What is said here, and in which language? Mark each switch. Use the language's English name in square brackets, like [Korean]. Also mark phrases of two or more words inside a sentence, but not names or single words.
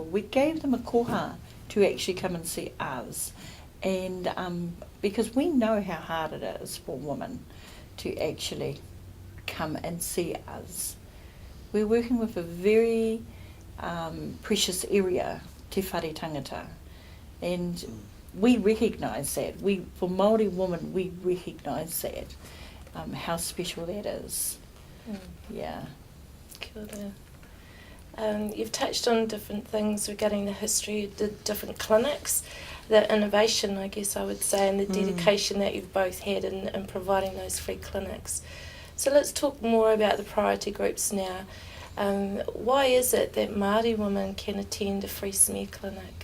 [English] We gave them a koha to actually come and see us. And because we know how hard it is for women to actually come and see us. We're working with a very precious area, [Māori] te whare tangata, [English] and we recognise that. For Māori women, we recognise that, how special that is. Yeah. [Māori] Kia ora. [English] You've touched on different things regarding the history of the different clinics, the innovation, I guess I would say, and the dedication that you've both had in providing those free clinics. So let's talk more about the priority groups now. Why is it that Māori women can attend a free smear clinic?